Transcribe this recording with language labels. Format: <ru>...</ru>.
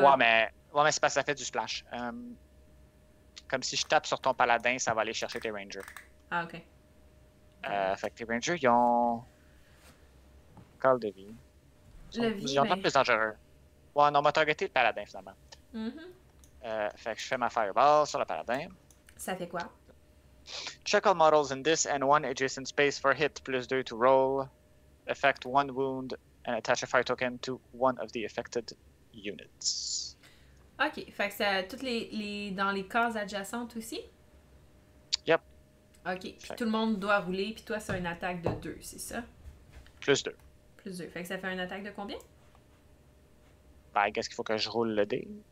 <fr>Ouais, mais c'est parce que ça fait du splash. Comme si je tape sur ton paladin, ça va aller chercher tes Rangers. Ah, ok. Fait que tes Rangers, ils ont... Call de vie. Le vie, Ils ont pas ben... plus dangereux. Ouais, non, on m'a targeté le paladin, finalement. Mhm. Fait que je fais ma Fireball sur le paladin. Ça fait quoi?</fr> <en>Check all models in this and one adjacent space for hit, +2 to roll. Affect one wound and attach a fire token to one of the affected units.</en> <fr>Ok. Fait que ça... Toutes dans les cases adjacentes aussi?</fr> <en>Yep.</en> <fr>Ok. Puis tout le monde doit rouler, puis toi, c'est une attaque de 2, c'est ça? +2. Plus 2. Fait que ça fait une attaque de combien? Ben, qu'est-ce qu'il faut que je roule le dé?</fr>